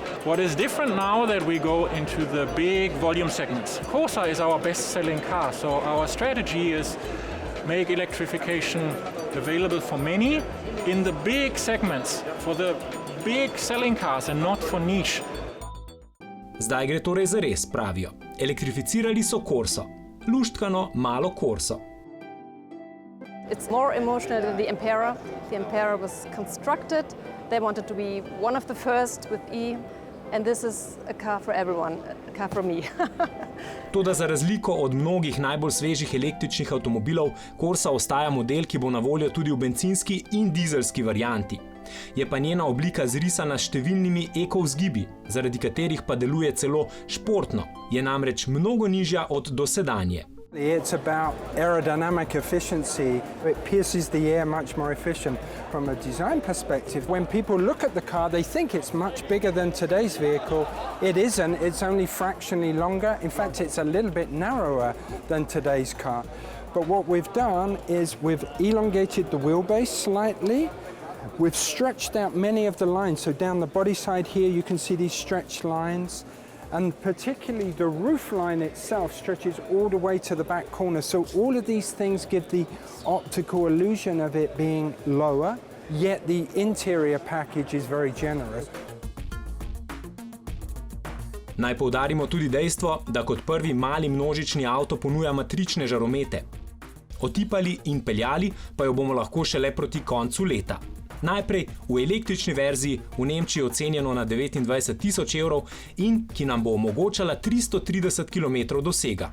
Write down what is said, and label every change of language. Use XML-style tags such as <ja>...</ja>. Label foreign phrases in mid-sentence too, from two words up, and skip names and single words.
<en>What is different now that we go into the big volume segments. Corsa is our best-selling car, so our strategy is make electrification available for many in the big segments, for the big selling cars and not for niche.</en> <sl>Zdaj gre torej zares, pravijo. Elektrificirali so Corso. Luštkano malo Corso.</sl> <en>It's more emotional than the Ampera. The Ampera was constructed. They wanted to be one of the first with E. And this is a car for everyone, a car for me.</en> <sl>Toda za razliko od mnogih najbolj svežih električnih avtomobilov, Corsa ostaja model, ki bo na voljo tudi v bencinski in dizelski varianti. Je pa njena oblika zrisana s številnimi ekovzgibi, zaradi katerih pa deluje celo športno, je namreč mnogo nižja od dosedanje.</sl> <en>It's about aerodynamic efficiency. It pierces the air much more efficient. From a design perspective, when people look at the car, they think it's much bigger than today's vehicle. It isn't. It's only fractionally longer. In fact, it's a little bit narrower than today's car. But what we've done is we've elongated the wheelbase slightly. We've stretched out many of the lines. So down the body side here, you can see these stretched lines. And particularly the roof line itself stretches all the way to the back corner. So all of these things give the optical illusion of it being lower, yet the interior package is very generous.</en> <sl>Naj poudarimo tudi dejstvo, da kot prvi mali množični avto ponuja matrične žaromete. Otipali in peljali pa jo bomo lahko šele proti koncu leta. Najprej v električni verziji, v Nemčiji ocenjeno na 29.000 evrov in ki nam bo omogočala 330 km dosega.</sl>